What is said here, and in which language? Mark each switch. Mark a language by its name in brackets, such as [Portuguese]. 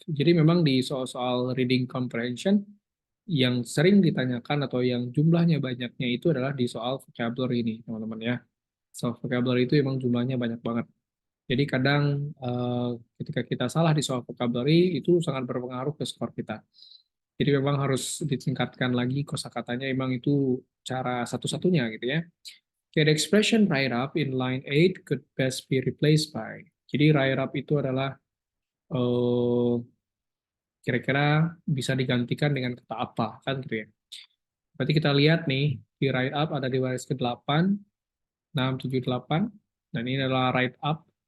[Indonesian] Jadi memang di soal-soal reading comprehension yang sering ditanyakan atau yang jumlahnya banyaknya itu adalah di soal vocabulary ini, teman-teman ya. Soal vocabulary itu memang jumlahnya banyak banget. Jadi kadang ketika kita salah di soal vocabulary itu sangat berpengaruh ke skor kita. Jadi memang harus ditingkatkan lagi kosakatanya, memang itu cara satu-satunya gitu ya. [English] Okay, the expression write up in line 8 could best be replaced by. [Indonesian] Jadi write up itu adalah kira-kira bisa digantikan dengan kata apa, kan gitu ya. Berarti kita lihat nih, di write up ada di baris ke-8, 6, 7, 8, dan ini adalah write up.